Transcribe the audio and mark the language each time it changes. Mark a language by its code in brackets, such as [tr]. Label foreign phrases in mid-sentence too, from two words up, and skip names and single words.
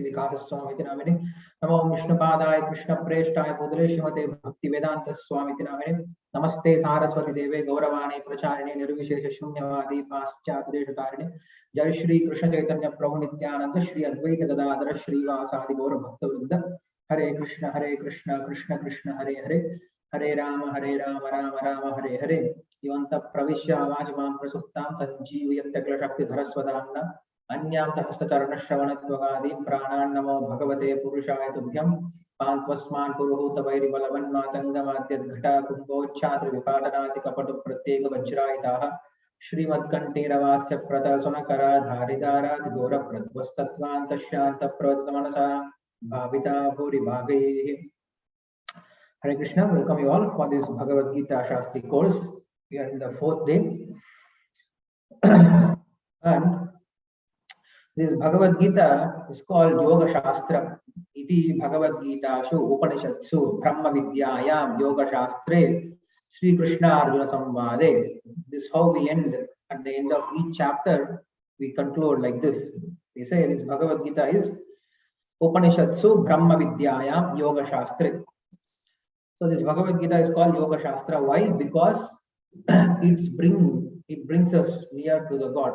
[sa] विकास स्वामी नामिने नमो विष्णुपादाय कृष्ण प्रेष्ठाय पुत्रे श्रीमते भक्ति वेदांत स्वामी नामिने नमस्ते सारस्वती देवे गौरवाणी प्रचारिणे निर्विशेष शून्यवादी पाश्चात्य देशतारिणे जय श्री कृष्ण चैतन्य प्रभु नित्यानंद श्री अद्वैत गदाधर श्रीवासादि गौर भक्तवृंद हरे कृष्ण कृष्ण कृष्ण हरे हरे हरे राम राम राम हरे हरे योऽन्त प्रविश्य वाचमां प्रसुप्तां सञ्जीवयत्यखिलशक्तिधरस्वधाम्ना अन्यां हस्तचरणश्रवणत्वगादि प्राणान् नमो भगवते पुरुषाय तुभ्यं पान्त्वस्मान् पुरुहूतवैरिबलवन्मातङ्गमाद्यद्घटा कुम्भोच्चाद्रिविपाटनादि कपटुप्रत्येकवज्रायिताः श्रीमत्कण्ठीरवास्य प्रतसुनकरा धारिदारादिघोरप्रध्वस्तत्त्वान्तशान्तप्रवृत्तमनसा भाविता भूरिभागैः हरे कृष्ण, [en] welcome you all for this Bhagavad Gita Sastri course. We are in the 4th day. And this Bhagavad Gita is called Yoga Shastra. [sa] इति भगवद् गीता सु उपनिषत्सु ब्रह्म विद्यायां योग शास्त्रे श्री कृष्ण अर्जुन संवादे. [en] This is how we end. At the end of each chapter, we conclude like this. We say this Bhagavad Gita is [sa] उपनिषत्सु ब्रह्म विद्यायां योग शास्त्रे. [en] So this Bhagavad Gita is called Yoga Shastra. Why? Because it brings us near to the God.